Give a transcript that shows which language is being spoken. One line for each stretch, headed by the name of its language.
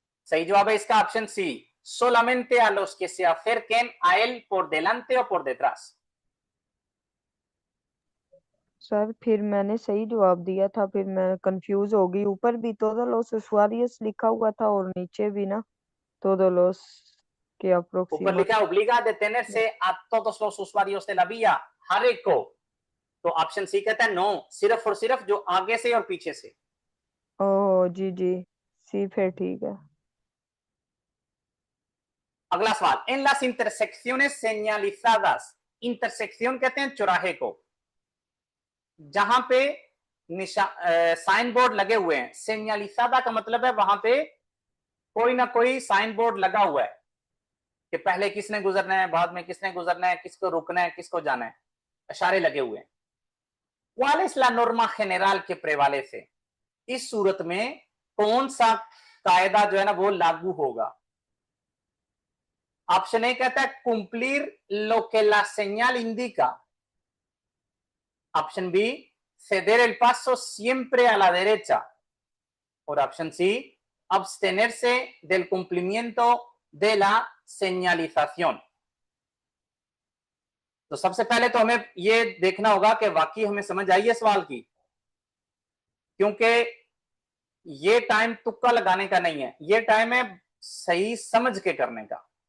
Hindi: सही जवाब है इसका option C,
Spanish: solamente a los que se acerquen a él por delante o por detrás।
Hindi: Sir फिर मैंने सही जवाब दिया था, फिर मैं कंफ्यूज हो गई। ऊपर भी
Spanish: todo los usuarios
Hindi: लिखा हुआ था और नीचे भी ना todo los के ऊपर अप्रोक्सीमेट।
Spanish: लिखा obliga a detenerse a todos los usuarios de la vía,
Hindi: हर एक को। तो ऑप्शन सी कहता है नो, सिर्फ और सिर्फ जो आगे से और पीछे से। ओह जी जी, सी फिर ठीक है। अगला सवाल,
Spanish: en las intersecciones señalizadas,
Hindi: intersection कहते हैं चौराहे को, जहां पे साइन बोर्ड लगे हुए हैं। सेन्यालिसादा का मतलब है वहां पे कोई ना कोई साइन बोर्ड लगा हुआ है कि पहले किसने गुजरना है, बाद में किसने गुजरना है, किसको रुकना है, किसको जाना है, इशारे लगे हुए हैं।
Spanish: ¿Cuál es la norma general que prevalece?
Hindi: इस सूरत में कौन सा कायदा जो है ना वो लागू होगा? ऑप्शन ए कहता है
Spanish: cumplir lo que la señal indica।
Hindi: Option B
Spanish: ceder el paso siempre a la derecha।
Hindi: और option C
Spanish: abstenerse del cumplimiento de la señalización।
Hindi: तो सबसे पहले तो हमें ये देखना होगा कि वाकई हमें समझ आई है सवाल की, क्योंकि ये टाइम तुक्का लगाने का नहीं है, ये टाइम है सही समझ के करने का।